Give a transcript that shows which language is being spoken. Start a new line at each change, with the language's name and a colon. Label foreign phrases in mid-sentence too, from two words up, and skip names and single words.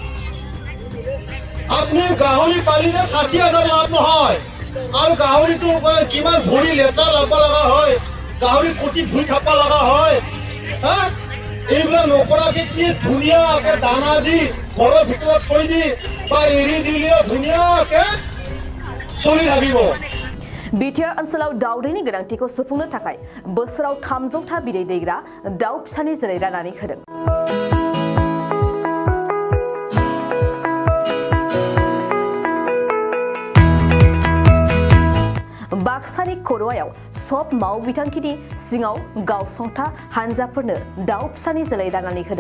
Assamese: আপুনি গাহৰি পালিলে 60,000 লাভ নহয় আৰু গাহৰিটো কিমান ভৰি লেতেৰা লাগব লগা হয় গাহৰি কটি ধুই থাকব লগা হয় হা এইবিলাক নকৰাকে কি ধুনীয়াকে দানা দি ঘৰৰ ভিতৰত থৈ দি বা এৰি দিলে ধুনীয়াকে চলি থাকিব
Bodo: बिटिआर ओनसोलाव दाउदैनि गोनांथिखौ सुफुंनो थाखाय बोसोराव 300था बिदै दैग्रा दाउ फिसानि जोलै राननानै होदों। बाक्सानि खर'आव सब माव बिथांखिनि सिङाव गावसंथा हानजाफोरनो दाउ फिसानि जोलै राननानै होदों।